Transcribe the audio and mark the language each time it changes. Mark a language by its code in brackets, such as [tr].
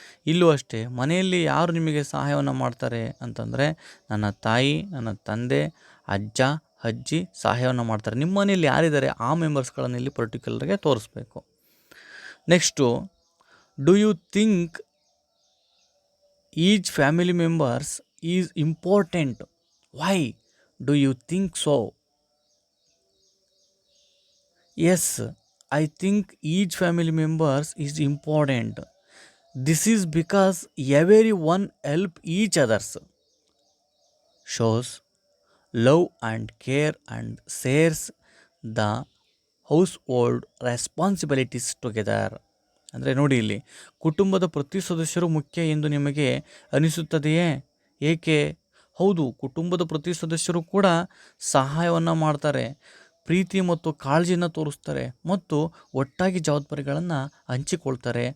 [kn] ಇಲ್ಲೂ ಅಷ್ಟೇ, ಮನೆಯಲ್ಲಿ ಯಾರು ನಿಮಗೆ ಸಹಾಯವನ್ನು ಮಾಡ್ತಾರೆ ಅಂತಂದರೆ, ನನ್ನ ತಾಯಿ, ನನ್ನ ತಂದೆ, ಅಜ್ಜ, ಅಜ್ಜಿ ಸಹಾಯವನ್ನು ಮಾಡ್ತಾರೆ. ನಿಮ್ಮ ಮನೆಯಲ್ಲಿ ಯಾರಿದ್ದಾರೆ ಆ ಮೆಂಬರ್ಸ್ಗಳನ್ನು ಇಲ್ಲಿ ಪರ್ಟಿಕ್ಯುಲರ್ಗೆ ತೋರಿಸ್ಬೇಕು. [en] Next, do you think each family members is important? Why do you think so? Yes, I think each family members is important. This is because everyone help each others, shows love and care and shares the household responsibilities together. [kn] ಅಂದರೆ ನೋಡಿ, ಇಲ್ಲಿ ಕುಟುಂಬದ ಪ್ರತಿ ಸದಸ್ಯರು ಮುಖ್ಯ ಎಂದು ನಿಮಗೆ ಅನಿಸುತ್ತದೆಯೇ? ಏಕೆ? ಹೌದು, ಕುಟುಂಬದ ಪ್ರತಿ ಸದಸ್ಯರು ಕೂಡ ಸಹಾಯವನ್ನು ಮಾಡ್ತಾರೆ, ಪ್ರೀತಿ ಮತ್ತು ಕಾಳಜಿಯನ್ನು ತೋರಿಸ್ತಾರೆ ಮತ್ತು ಒಟ್ಟಾಗಿ ಜವಾಬ್ದಾರಿಗಳನ್ನು ಹಂಚಿಕೊಳ್ತಾರೆ.